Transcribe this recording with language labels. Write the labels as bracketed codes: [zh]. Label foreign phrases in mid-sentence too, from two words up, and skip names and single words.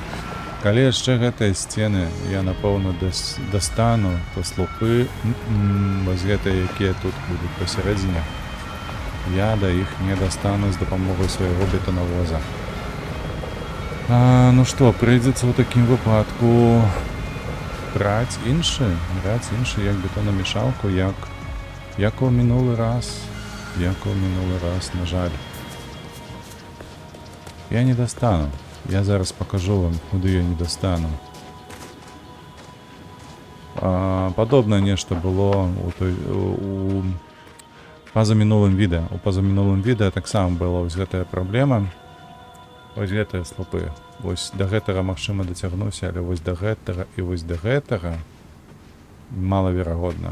[be] Калі яшчэ гэтыя сцены я, напэўна, дастану, то слупы, вось гэтыя, якія тут будуць пасярэдзіне, я да іх не дастану з дапамогай свайго бетонавоза. Ну што, прыйдзецца ў такім выпадку браць іншы, як бетонамешалку, як у мінулы раз, на жаль. Я не достану. Я зараз покажу вам, куды я не достану. Падобнае нешта было у пазамінулым відэа. У пазамінулым відэа таксама была вось гэтая праблема. Вось гэтыя слупы. Вось да гэтага магчыма дацягнуся, але вось да гэтага і вось да гэтага малаверагодна.